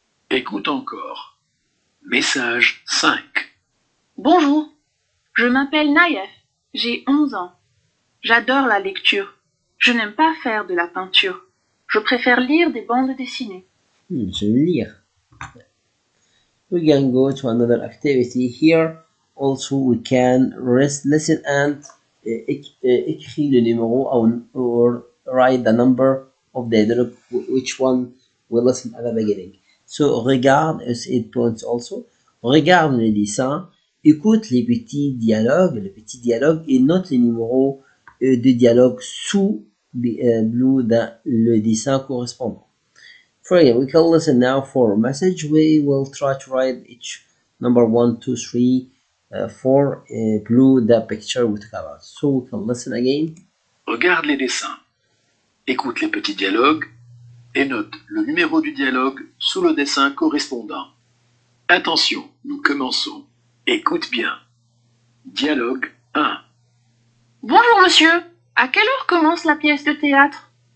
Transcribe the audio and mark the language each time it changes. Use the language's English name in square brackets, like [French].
[French] Écoute encore. Message 5. Bonjour, je m'appelle Naïef. J'ai 11 ans. J'adore la lecture. Je n'aime pas faire de la peinture. Je préfère lire des bandes dessinées. Je vais lire. [English] We can go to another activity here. Also, we can listen and [French] écrit le numéro [English] or write the number of the dialogue, which one we listen at the beginning. So, regarde is 8 points also. [French] Regarde les dessins, écoute les petits dialogues, et note les numéros de dialogue sous blue dans le dessin correspondant. [English] For example, we can listen now for a message. We will try to write each number 1, 2, 3, 4 blue the picture we talk about. So we can listen again. [French] Regarde les dessins. Écoute les petits dialogues et note le numéro du dialogue sous le dessin correspondant. Attention, nous commençons. Écoute bien. Dialogue 1. Bonjour monsieur, à quelle heure commence la pièce de théâtre?